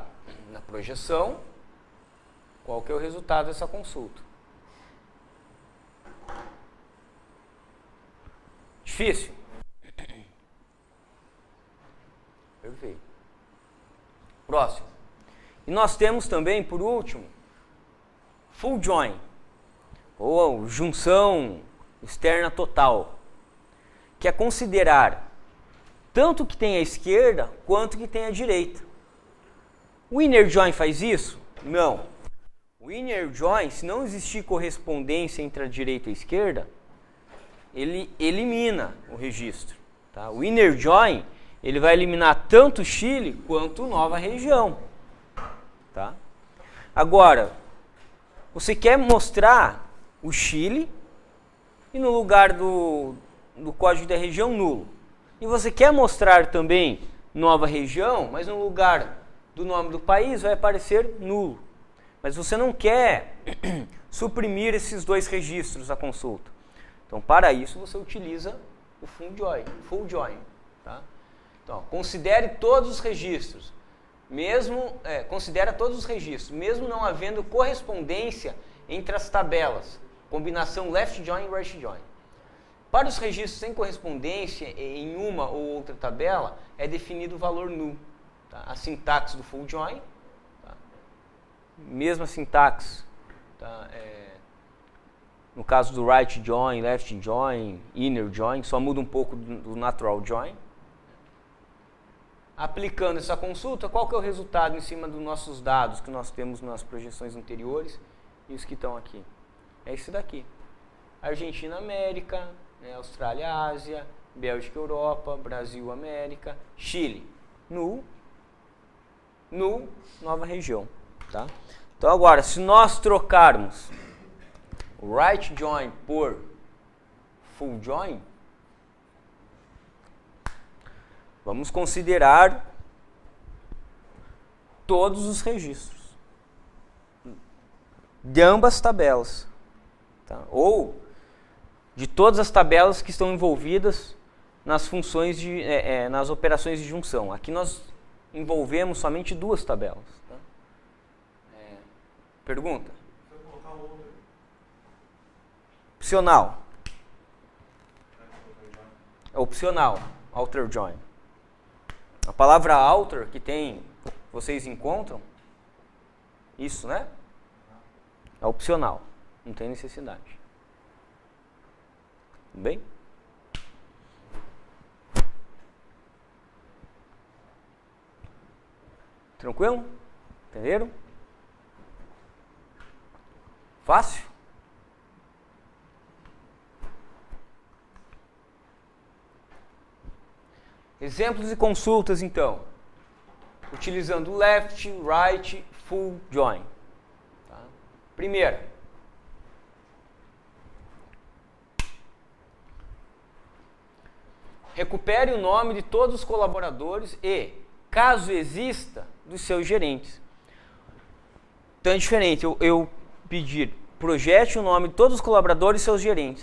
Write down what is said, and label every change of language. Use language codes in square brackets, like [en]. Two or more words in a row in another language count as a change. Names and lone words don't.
[pt] Na projeção, qual que é o resultado dessa consulta? Difícil? Perfeito. Próximo. E nós temos também, por último, [en] full join, [pt] ou junção externa total, que é considerar tanto que tem a esquerda quanto que tem a direita. O [en] inner join [pt] faz isso? Não. [en] O inner join, [pt] se não existir correspondência entre a direita e a esquerda, ele elimina o registro. Tá? [en] O inner join, [pt] ele vai eliminar tanto Chile quanto nova região. Tá? Agora, você quer mostrar o Chile e no lugar do código da região nulo. E você quer mostrar também nova região, mas no lugar do nome do país vai aparecer nulo. Mas você não quer suprimir esses dois registros da consulta. Então, para isso, você utiliza o [en] full join. [pt] Tá? Então, considere todos os registros. Considera todos os registros, mesmo não havendo correspondência entre as tabelas. [en] Combinação left join e right join. [pt] Para os registros sem correspondência em uma ou outra tabela, é definido o valor null. Tá? A sintaxe do [en] full join, [pt] tá? Mesma sintaxe, tá? No caso do [en] right join, left join, inner join, [pt] só muda um pouco do [en] natural join. [pt] Aplicando essa consulta, qual que é o resultado em cima dos nossos dados que nós temos nas projeções anteriores e os que estão aqui? É esse daqui. Argentina, América, né? Austrália, Ásia, Bélgica, Europa, Brasil, América, Chile, null, nova região. Tá? Então agora, se nós trocarmos o [en] right join [pt] por [en] full join, [pt] vamos considerar todos os registros de ambas tabelas, tá? Ou de todas as tabelas que estão envolvidas nas funções nas operações de junção. Aqui nós envolvemos somente duas tabelas. Tá? Pergunta? Opcional. É opcional. [en] Outer join. [pt] A palavra outer que tem, vocês encontram, isso, né? É opcional. Não tem necessidade. Tudo bem? Tranquilo? Entenderam? Fácil? Exemplos de consultas, então. [en] Utilizando left, right, full join. [pt] Tá? Primeira. Recupere o nome de todos os colaboradores e, caso exista, dos seus gerentes. Então é diferente eu pedir, projete o nome de todos os colaboradores e seus gerentes.